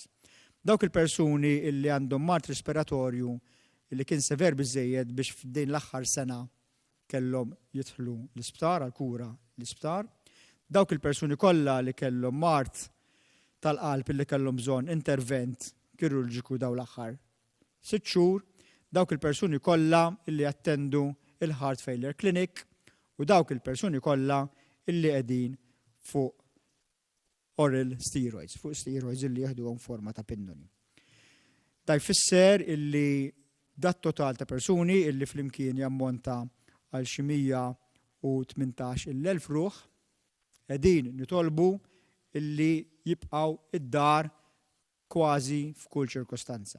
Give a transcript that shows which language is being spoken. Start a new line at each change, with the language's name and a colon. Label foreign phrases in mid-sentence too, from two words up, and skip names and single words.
Maltese: Dawk il-persuni li għandhom mart respiratorju li kien sever biżżejjed biex f'din l-aħħar sena kellhom jidħlu l-isptar għal kura l-isptar. Dawk il-persuni kollha li kellhom mart tal-qalb li kellhom bżonn intervent kirurġiku daw l-aħħar 6 xhur, dawk il-persuni kollha li attendu il-
English: heart failure clinic
Maltese: u dawk il-persuni kollha li qegħdin fuq
English: oral steroids,
Maltese: fuq steroids li jieħduhom forma ta' pindoli. Da jfisser illi dat total ta' persuni illi flimkien jammonta għal xi 118,000 ruħ qegħdin nitolbu illi jibqgħu id-dar kważi f'kull ċirkostanza.